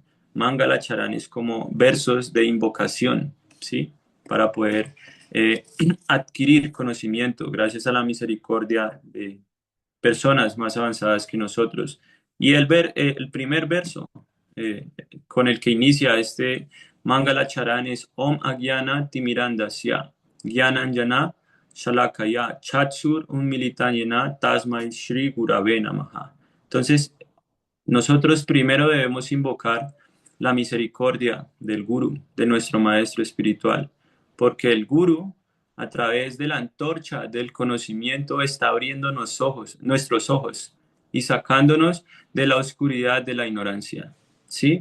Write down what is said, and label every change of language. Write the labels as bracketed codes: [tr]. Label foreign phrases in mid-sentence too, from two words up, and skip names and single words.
[es] Mangala Charan es como versos de invocación, ¿sí? Para poder adquirir conocimiento gracias a la misericordia de personas más avanzadas que nosotros. Y el primer verso eh, con el que inicia este Mangala Charan es [sa] Om Agyana Timirandasya Gyananjana Shalakaya Chatsur Unmilitanyena Tasmai Shri Gurave Namaha. [es] Entonces, nosotros primero debemos invocar la misericordia del Guru, de nuestro maestro espiritual, porque el Guru, a través de la antorcha del conocimiento, está abriendo nuestros ojos y sacándonos de la oscuridad de la ignorancia, ¿sí?